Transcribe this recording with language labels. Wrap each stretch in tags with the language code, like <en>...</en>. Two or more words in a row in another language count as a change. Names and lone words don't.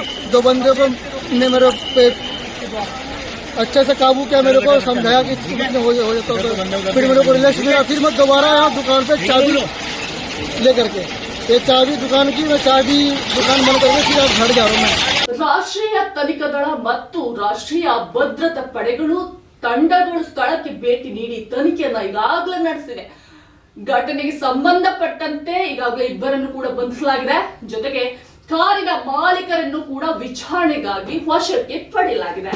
<hi>2 बंदे को ने मेरे पे अच्छे से काबू किया, मेरे को समझाया कि हो जाता, तो फिर मेरे को रिलैक्स मिला। फिर मैं दोबारा यहाँ दुकान पे चाबी लेकर के, ये चाबी दुकान की, मैं चाबी दुकान बंद करके फिर घर जा रहा हूँ मैं।</hi> <kn>ರಾಷ್ಟ್ರೀಯ ತನಿಖಾ ದಳ ಮತ್ತು ರಾಷ್ಟ್ರೀಯ ಭದ್ರತಾ ಪಡೆಗಳು ತಂಡಗಳು ಸ್ಥಳಕ್ಕೆ ಭೇಟಿ ನೀಡಿ ತನಿಖೆಯನ್ನ ಈಗಾಗಲೇ ನಡೆಸಿದೆ. ಘಟನೆಗೆ ಸಂಬಂಧಪಟ್ಟಂತೆ ಈಗಾಗಲೇ 2 ಕೂಡ ಬಂಧಿಸಲಾಗಿದೆ. ಜೊತೆಗೆ ಕಾರಿನ ಮಾಲೀಕರನ್ನು ಕೂಡ ವಿಚಾರಣೆಗಾಗಿ ವಶಕ್ಕೆ ಪಡೆಯಲಾಗಿದೆ.</kn>